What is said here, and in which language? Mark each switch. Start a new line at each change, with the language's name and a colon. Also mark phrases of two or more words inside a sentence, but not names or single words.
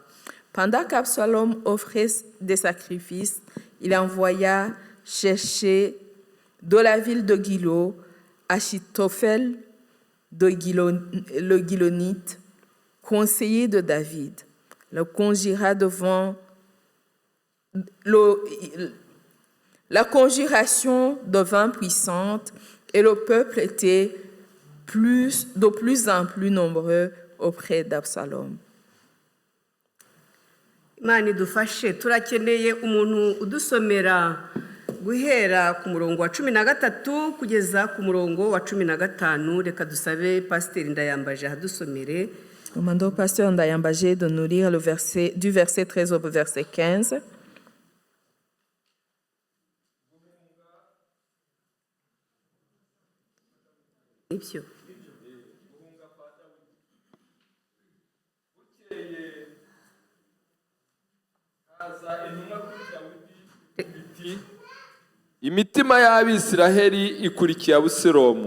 French: Pendant qu'Absalom offrait des sacrifices, il envoya chercher de la ville de Gilo Achitophel le Gilonite, conseiller de David. Le conjura devant la conjuration devint puissante et le peuple était de plus en plus nombreux auprès d'Absalom.
Kinyarwanda: Imana idufashe turakeneye umuntu udusomera guhera ku murongo wa 13 kugeza ku murongo wa 15. Reka dusabe Pasiteri Ndayambaje hadusomere.
French: Demandons au pasteur Ndayambaje de nous lire du verset 13 au verset 15.
Kinyarwanda: Ibyo. imitima y'Abisiraheli ikurikiye Abusalomu.